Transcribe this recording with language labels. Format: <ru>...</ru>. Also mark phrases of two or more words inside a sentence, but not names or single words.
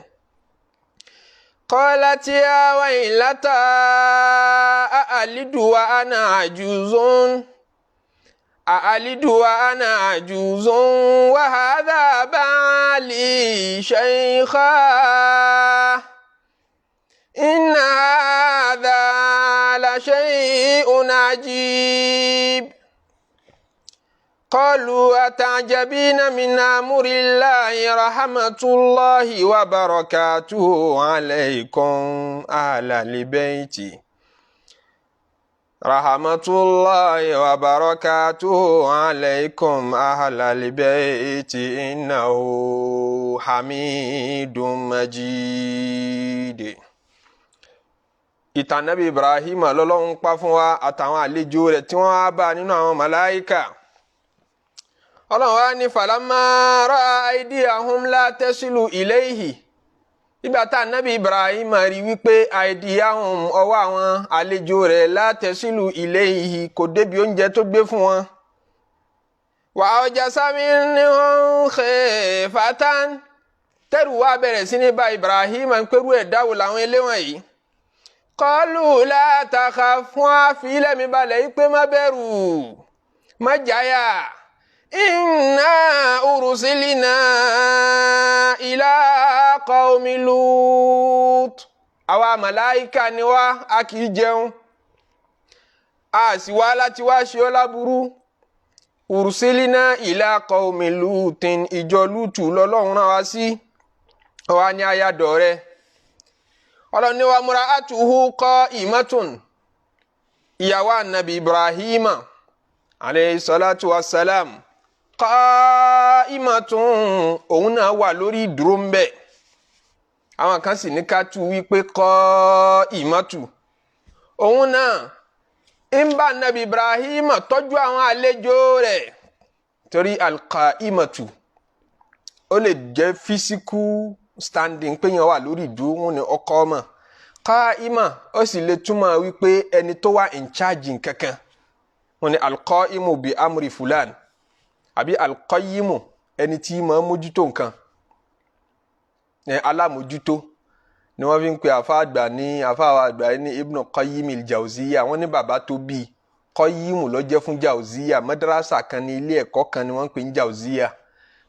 <ar>قالت يا ويلتى أألد وأنا عجوز وهذا بعلي شيخا إن هذا لشيء عجيب. قالوا أتعجبين من أمر الله رحمة الله وبركاته عليكم أهل البيت. رحمة الله وبركاته عليكم أهل البيت إنه حميد مجيد.</ar> <yo>ìtàn Nábì Ibrahim lọ́lọ́run pa fún wa àtàwọn àlejò rẹ̀ tí wọ́n á bá nínú àwọn màláíkà. Ọlọ́run wá ní</yo> <ar>فلما رأى أيديهم لا تصل إليه.</ar> <yo>nígbà tá Nábì Ibrahim rí wípé aydiyahum ọwọ́ àwọn àlejò rẹ̀</yo> <ar>لا تصل إليه</ar> <yo>kò débi oúnjẹ tó gbé fún wọn.</yo> <ar>وأوجس منهم خيفة,</ar> <yo>tẹ́rù wá bẹ̀rẹ̀ sí ní bá Ibrahim ń pẹ́rú ẹ̀dáwò làwọn eléwọ̀n yìí.</yo> <ar>قالوا لا تخف,</ar> <yo>fún àfilẹ̀ mi balẹ̀ yìí pé má bẹ̀rù má jáyà.</yo> <ar>إنا أرسلنا إلى قوم لوط,</ar> <yo>àwa màláíkà ni wá, a kì í jẹun, a sì wá láti wá ṣe ọ́ láburú.</yo> <ar>أرسلنا إلى قوم لوط,</ar> <yo>ìjọ Lútù lọ́lọ́run rán wa sí. ọwá ní ayádọ̀ rẹ̀. Ọlọ́run ní</yo> <ar>وامرأته قائمة,</ar> <yo>ìyàwó Ànábì Ibrahim</yo> <ar>عليه الصلاة والسلام,</ar> <yo>qa'imatun, òun náà wà lórí ìdúró ń bẹ̀. àwọn kan sì ní ká tú wípé qa'imatu, òun náà ń bá Ànábì Ibrahim tọ́jú àwọn àlejò rẹ̀. torí al-qa'imatu ó lè jẹ́</yo> <en>physical standing,</en> <yo>pé yẹn wà lórí ìdúró, wọn ni ọkọ ọmọ. qa'ima ó sì lè túmọ̀ wípé ẹni tó wà</yo> <en>in charge</en> <yo>nkankan, wọn ni</yo> <ar>القائم بأمر فلان,</ar> <yo>àbí al-qayyimu ẹni tí máa mójútó nǹkan, alámójútó ni wọ́n fi ń pe àfa àgbà ní Ibn Qayyim al-Jawziyya. wọ́n ní bàbá tó bí Qayyimu ló jẹ́ fún Jawziyya, madrasa kan ní ilé ẹ̀kọ́ kan ni wọ́n ń pè ní Jawziyya.</yo>